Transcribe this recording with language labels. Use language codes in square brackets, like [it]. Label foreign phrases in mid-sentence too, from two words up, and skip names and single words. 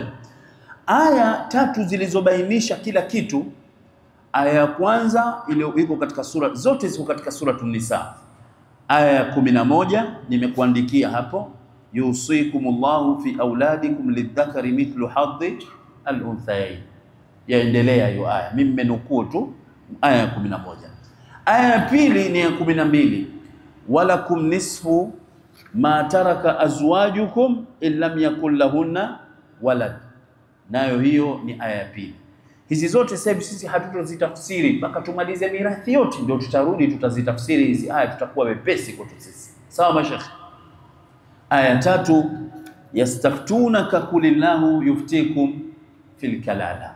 [sw] Aya 3 zilizobainisha kila kitu, aya ya kwanza iko katika sura zote, ziko katika suratul Nisa. Aya ya 11 nimekuandikia hapo, [ar] يوصيكم الله في أولادكم للذكر مثل حظ الأنثيين. [sw] Yaendelea hiyo aya, mimi nimenukuu tu aya ya 11. Aya ya pili ni ya 12, [ar] ولكم نصف ما ترك أزواجكم إن لم يكن لهن ولد. [sw] Nayo hiyo ni aya ya pili. Hizi zote sasa sisi hatutozitafsiri mpaka tumalize mirathi yote, ndio tutarudi tutazitafsiri hizi aya, tutakuwa wepesi kwetu sisi. Sawa mashekhi? [ar] Aya 3, يستفتونك قل الله يفتيكم في الكلالة.